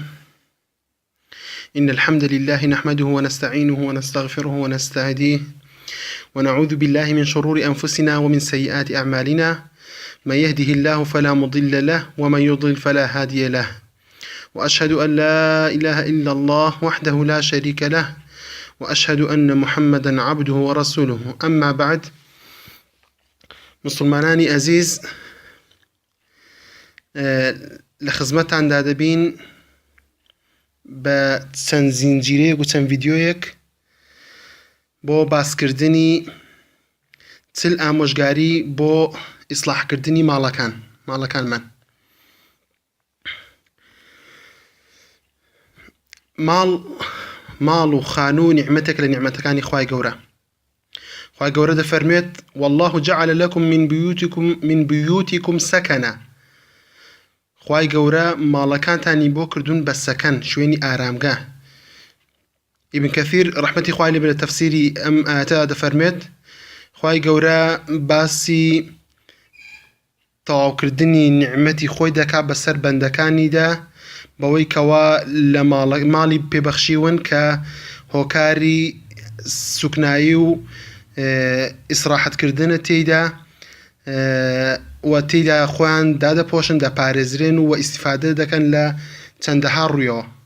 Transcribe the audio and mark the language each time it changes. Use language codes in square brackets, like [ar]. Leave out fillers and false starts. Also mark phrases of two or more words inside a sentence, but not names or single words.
[ar] إن الحمد لله نحمده ونستعينه ونستغفره ونستهديه ونعوذ بالله من شرور أنفسنا ومن سيئات أعمالنا. من يهده الله فلا مضل له ومن يضلل فلا هادي له، وأشهد أن لا إله إلا الله وحده لا شريك له، وأشهد أن محمدا عبده ورسوله. أما بعد، [ckb] مسلمانانی عزيز، لخزمتان دادبين بە چەند زینجیرەیەک و چەند ڤیدیۆیەک بۆ باسکردنی چل ئامۆژگاری بۆ ئیسلاحکردنی ماڵەکانمان. ماڵ و خانوو و نیعمەتێک لە نیعمەتەکانی خوای گەورە. خوای گەورە دەفەرمێت: [ar] والله جعل لكم من بيوتكم سكنا. [ckb] خوای گەورە ماڵەکانتانی بۆ کردوون بە سەکەن، شوێنی ئارامگا. ئیبن کەثیر ڕەحمەتی خوای لێ بێت لە تەفسیری ئەم ئاەتە دەفەرمێت خوای گەورە باسی تەواوکردنی نیعمەتی خۆی دەکات بەسەر بەندەکانیدا بەوەی کەوا لە ماڵی پێبەخشیون کە هۆکاری سوکنایی و ئیسراحەتکردنە تێیدا و تێیدا خۆیان دادەپۆشن، دەپارێزرێن و ئیستیفادە دەکەن لە چەندەها ڕوویەوە.